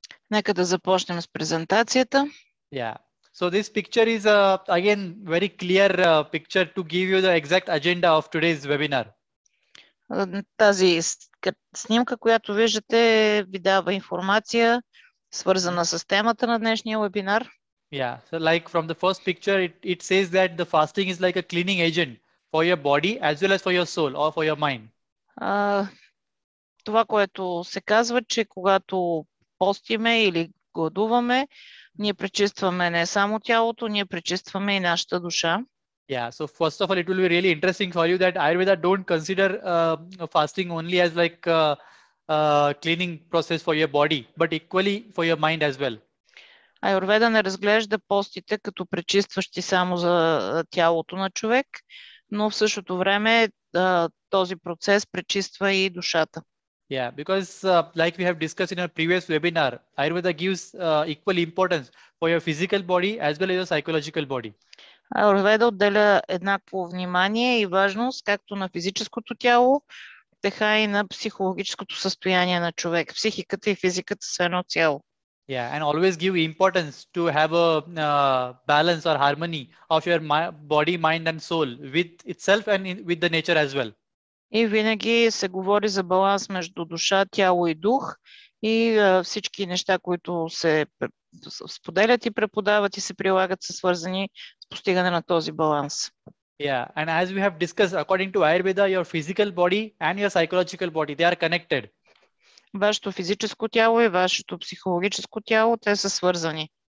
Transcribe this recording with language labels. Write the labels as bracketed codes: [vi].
[bg] Нека да започнем с презентацията. [en] Yeah. So this picture is again very clear picture to give you the exact agenda of today's webinar. [bg] Тази снимка, която виждате, ви дава информация, свързана с темата на днешния вебинар. [en] Yeah. So like from the first picture, it says that the fasting is like a cleaning agent for your body as well as for your soul or for your mind. [bg] Това, което се казва, че когато постиме или гладуваме, ние пречистваме не само тялото, ние пречистваме и нашата душа. [en] Yeah, so first of all, it will be really interesting for you that Ayurveda don't consider fasting only as like cleaning process for your body, but equally for your mind as well. [bg] Аюрведа не разглежда постите като пречистващи само за тялото на човек, но в същото време този процес пречиства и душата. [en] Yeah, because like we have discussed in our previous webinar, Ayurveda gives equal importance for your physical body as well as your psychological body. [bg] Аюрведа отделя еднакво внимание и важност както на физическото тяло, така и на психологическото състояние на човек. Психиката и физиката са едно цяло. [en] Yeah, and always give importance to have a balance or harmony of your body, mind and soul with itself and with the nature as well. [bg] И винаги се говори за баланс между душа, тяло и дух и всички неща, които се споделят и преподават и се прилагат, са свързани с постигане на този баланс. [en] Yeah, and as we have discussed, according to Ayurveda, your physical body and your psychological body, they are connected. [bg] Вашето физическо тяло и вашето психологическо тяло, те са свързани.